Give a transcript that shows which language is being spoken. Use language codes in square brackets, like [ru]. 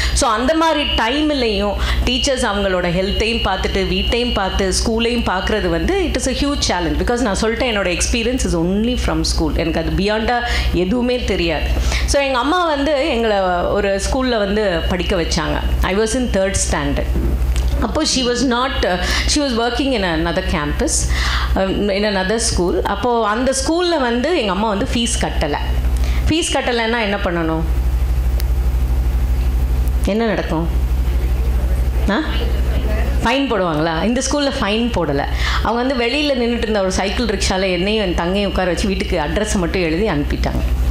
[ta] So அந்த மாதிரி டைம்லையும் டீச்சர்ஸ் அவங்களோட ஹெல்த்தையும் பார்த்துட்டு வீட்டையும் பார்த்து ஸ்கூலையும் பார்க்குறது வந்து [en] It is a huge challenge. [ta] Because நான் சொல்லிட்டேன் என்னோட [en] experience is only from school, [ta] எனக்கு அது பியாண்டாக எதுவுமே தெரியாது. ஸோ எங்கள் அம்மா வந்து எங்களை ஒரு ஸ்கூலில் வந்து படிக்க வச்சாங்க. [en] I was in 3rd standard. [ta] அப்போது [en] she was working in another campus, in another school. [ta] அப்போது அந்த ஸ்கூலில் வந்து எங்கள் அம்மா வந்து ஃபீஸ் கட்டலைன்னா என்ன பண்ணணும், என்ன நடக்கும்? ஃபைன் போடுவாங்களா? இந்த ஸ்கூலில் ஃபைன் போடலை. அவங்க வந்து வெளியில் நின்றுட்டு இருந்த ஒரு சைக்கிள் ரிக்ஷாவில் என்னையும் என் தங்கையும் உட்கார வச்சு வீட்டுக்கு அட்ரஸை மட்டும் எழுதி அனுப்பிட்டாங்க.